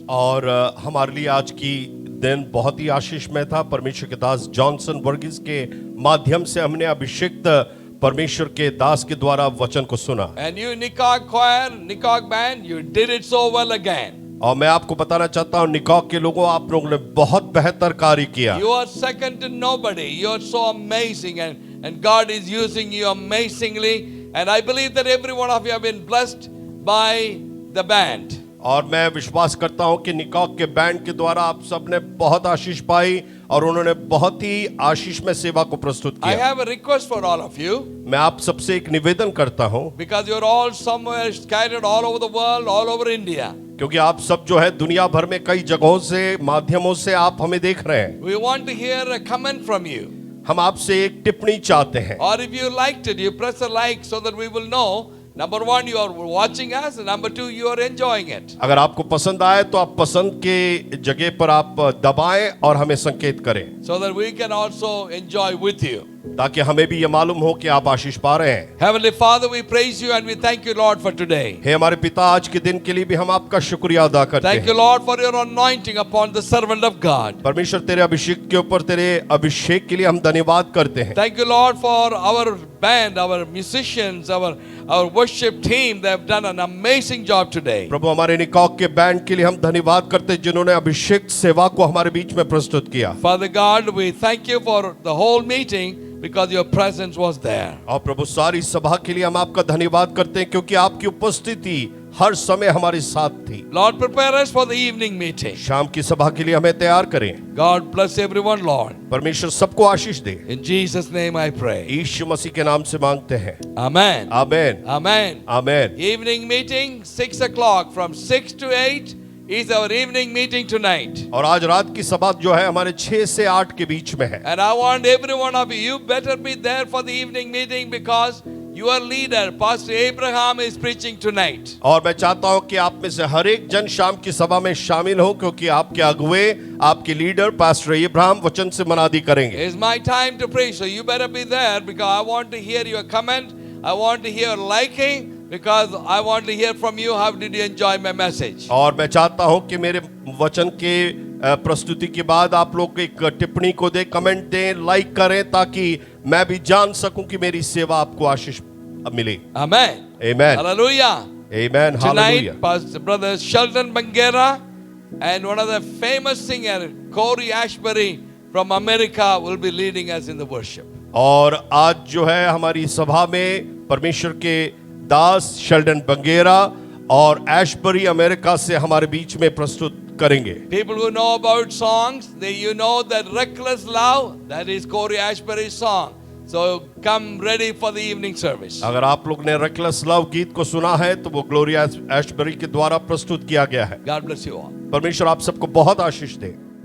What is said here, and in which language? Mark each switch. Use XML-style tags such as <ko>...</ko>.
<hi>और हमारे लिए आज की दिन बहुत ही आशीषमय था। परमेश्वर के दास जॉनसन वर्गीस के माध्यम से हमने अभिषिक्त परमेश्वर के दास के द्वारा वचन को सुना।</hi> <en>And you Nikog choir, Nikog band, you did it so well again.</en> <hi>और मैं आपको बताना चाहता हूँ, निकॉग के लोगों, आप लोगों ने बहुत बेहतर कार्य किया।</hi> <en>You are second to nobody. You are so amazing, and God is using you amazingly. And I believe that every one of you have been blessed by the band.</en> <hi>और मैं विश्वास करता हूं कि निकॉग के बैंड के द्वारा आप सब ने बहुत आशीष पाई और उन्होंने बहुत ही आशीष में सेवा को प्रस्तुत</hi> <en>I</en> <hi>किया।</hi> <en>have a request for all of you.</en> <hi>मैं आप सबसे एक निवेदन करता हूं,</hi> <en>Because you're all somewhere scattered all over the world, all over India.</en> <hi>क्योंकि आप सब जो है दुनिया भर में कई जगहों से माध्यमों से आप हमें देख रहे हैं।</hi> <en>We want to hear a comment from you.</en> <hi>हम आपसे एक टिप्पणी चाहते हैं।</hi> <en>Or if you liked it, you press a like so that we will know. Number one, you are watching us, and number two, you are enjoying it.</en> <hi>अगर आपको पसंद आए तो आप पसंद के जगह पर आप दबाएं और हमें संकेत करें,</hi> <en>So that we can also enjoy with you.</en> <hi>ताकि हमें भी ये मालूम हो कि आप आशीष पा रहे हैं।</hi> <en>Heavenly Father, we praise you and we thank you, Lord, for today.</en> <hi>हे हमारे पिता, आज के दिन के लिए भी हम आपका शुक्रिया अदा करते हैं।</hi> <en>Thank you, Lord, for your anointing upon the servant of God.</en> <hi>परमेश्वर तेरे अभिषेक के ऊपर तेरे अभिषेक के लिए हम धन्यवाद करते हैं।</hi> <en>Thank you, Lord, for our band, our musicians, our worship team. They have done an amazing job today.</en> <hi>प्रभु, हमारे निकॉग के बैंड के लिए हम धन्यवाद करते हैं जिन्होंने अभिषेक सेवा को हमारे बीच में प्रस्तुत किया।</hi> <en>Father God, we thank you for the whole meeting because your presence was there.</en> <hi>और प्रभु, सारी सभा के लिए हम आपका धन्यवाद करते हैं क्योंकि आपकी उपस्थिति हर समय हमारे साथ थी।</hi> <en>Lord, prepare us for the evening meeting.</en> <hi>शाम की सभा के लिए हमें तैयार करें।</hi> <en>God bless everyone, Lord.</en> <hi>परमेश्वर सबको आशीष दे।</hi> <en>In Jesus' name I pray.</en> <hi>यीशु मसीह के नाम से मांगते हैं।</hi> <en>Amen.</en> <hi>Amen.</hi> <en>Amen.</en> <hi>Amen.</hi> <en>Evening meeting, 6 o'clock, from 6 to 8 is our evening meeting tonight.</en> <hi>और आज रात की सभा जो है हमारे 6 से 8 के बीच में है।</hi> <en>And I want every one of you better be there for the evening meeting because your leader, Pastor Abraham, is preaching tonight.</en> <hi>और मैं चाहता हूं कि आप में से हर एक जन शाम की सभा में शामिल हो क्योंकि आपके अगुवे, आपके लीडर पास्टर इब्राहिम वचन से मनादी करेंगे।</hi> <en>It's my time to preach, so you better be there because I want to hear your comment. I want to hear liking because I want to hear from you. How did you enjoy my message?</en> <hi>और मैं चाहता हूं कि मेरे वचन के प्रस्तुति के बाद आप लोग एक टिप्पणी को दें, कमेंट दें, लाइक करें ताकि मैं भी जान सकूं कि मेरी सेवा आपको आशीष मिले।</hi> <en>Amen. Amen. Hallelujah. Amen. Hallelujah. Tonight, Pastor Brother Sheldon Bangera and one of the famous singer, Corey Ashbury from America, will be leading us in the worship.</en> <hi>और आज जो है हमारी सभा में परमेश्वर के दास शेल्डन बंगेरा और एशबरी अमेरिका से हमारे बीच में प्रस्तुत करेंगे।</hi> <en>People who know about songs, you know that Reckless Love, that is Corey Ashbury's song. So come ready for the evening service.</en> <hi>अगर आप लोग ने रेकलेस लव गीत को सुना है तो वो ग्लोरिया एशबरी के द्वारा प्रस्तुत किया गया है।</hi> <en>God bless you all.</en> <hi>परमेश्वर आप सबको बहुत आशीष दे।</hi>